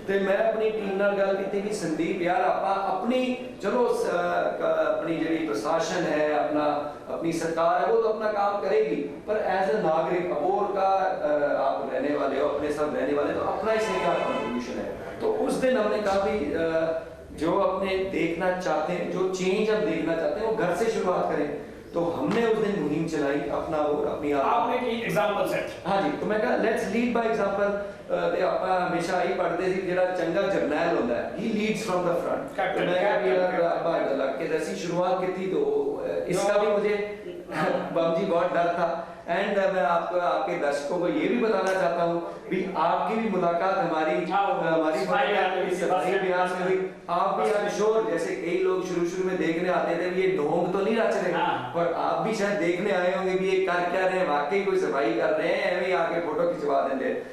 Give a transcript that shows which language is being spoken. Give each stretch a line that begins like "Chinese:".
Punjabi: ਤੇ ਮੈਂ ਆਪਣੀ ਟੀਮ ਨਾਲ ਗੱਲ ਕੀਤੀ ਕਿ ਸੰਦੀਪ ਯਾਰ ਆਪਾਂ
Hindi: अपनी, चलो अपनी ਜਿਹੜੀ प्रशासन है, अपनी सरकार है, वो तो अपना काम करेगी, पर एज ए नागरिक अबोहर का आप रहने वाले हो, अपने साथ रहने वाले, तो अपना इसमें क्या कंट्रीब्यूशन है। तो उस दिन हमने कहा भी जो अपने देखना चाहते हैं, जो चेंज हम देखना चाहते हैं, वो घर से शुरुआत करें। तो हमने उस दिन मुहिम चलाई अपना और अपनी आपने की एग्जांपल सेट। हाँ जी, तो मैं कहा
English: Let's lead by example.
Punjabi: ਤੇ ਆਪਾਂ ਹਮੇਸ਼ਾ ਹੀ ਪੜ੍ਹਦੇ ਸੀ ਜਿਹੜਾ ਚੰਗਾ ਜਰਨੈਲ ਹੁੰਦਾ ਹੈ ਹੀ ਲੀਡਸ
English: From the front.
Hindi: तो मैं कहा कि यार
Punjabi: ਆਪਾਂ
Hindi: लग के जैसी शुरुआत की थी तो इसका भी मुझे बम जी बहुत डर था। एंड मैं आपको आपके दर्शकों को ये भी बताना चाहता हूँ भी आपकी भी मुलाकात हमारी सफाई अभियान में हुई। आप भी आई श्योर जैसे कई लोग शुरू में देखने आते थे ये ढोंग तो नहीं रच रहे, पर आप भी शायद देखने आए होंगे भी ये कर क्या रहे हैं, वाकई कोई सफाई कर रहे हैं, ऐਵੇਂ आके फोटो खिंचवा देंगे।